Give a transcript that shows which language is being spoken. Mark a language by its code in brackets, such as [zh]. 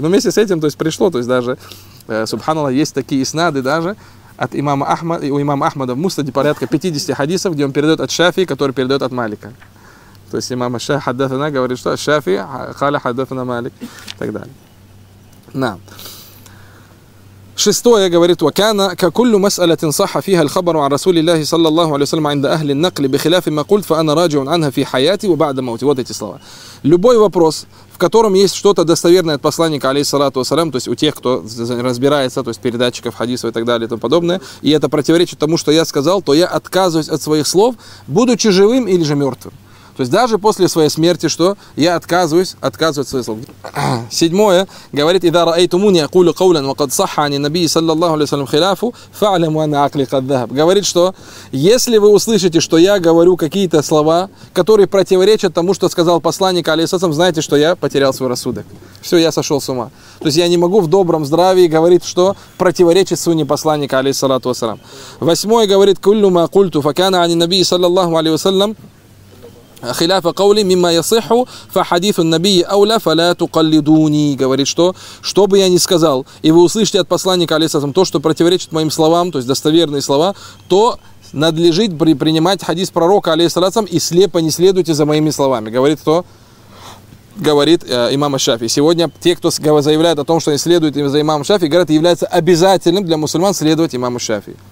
[ru] Но вместе с этим, то есть пришло, то есть даже, субханаллах, есть такие иснады даже, от имама Ахмада, у имама Ахмада в Муснаде порядка 50 хадисов, где он передает от Шафии, который передает от Малика. То есть имама Шафии хаддафана говорит, что Шафии халя хаддафана Малик, и так далее. На. Шестое говорит, [ar] وَكَانَ كَكُلُّ مَسْأَلَةٍ صَحَّ فِيهَا الْخَبَرُ عَنْ رَسُولِ اللَّهِ صَلَّى اللَّهُ عَلَيْهِ وَسَلَّمَ عِنْدَ أَهْلِ النَّقْلِ بِخِلَافِ مَا قُلْتُ فَأَنَا رَاجِعٌ عَنْهَا فِي حَيَاتِي وَبَعْدَ مَوْتِي. [ru] Вот эти слова. Любой вопрос, в котором есть что-то достоверное от посланника, алейхиссалату вассалям, то есть у тех, кто разбирается, то есть передатчиков хадисов и так далее и тому подобное, и это противоречит тому, что я сказал, то я отказываюсь от своих слов, будучи живым или же мертвым. То есть даже после своей смерти, что я отказываюсь от своих слов. Седьмое говорит: [ar] اذا رايتموني اقول قولا وقد صح عن النبي صلى الله عليه وسلم خلافه فاعلموا ان عقلي قد ذهب. [ru] Говорит, что если вы услышите, что я говорю какие-то слова, которые противоречат тому, что сказал посланник алейхиссалям, знаете, что я потерял свой рассудок. Все, я сошел с ума. То есть я не могу в добром здравии говорить, что противоречит сунне посланника алейхиссалату вассалям. Восьмое говорит: [ar] куллю ма культу факана ан النبي صلى الله عليه وسلم خلاف قولي مما يصح فحديث النبي اولى فلا تقلدوني. [ru] Говорит, что бы я ни сказал, и вы услышите от посланника алейхиссалям то, что противоречит моим словам, то есть достоверные слова, то надлежит принимать хадис пророка алейхиссалям и слепо не следуйте за моими словами. Говорит кто? Говорит имам Шафии. Сегодня те, кто заявляет о том, что они следуют за имамом Шафии, говорят, является обязательным для мусульман следовать имаму Шафии.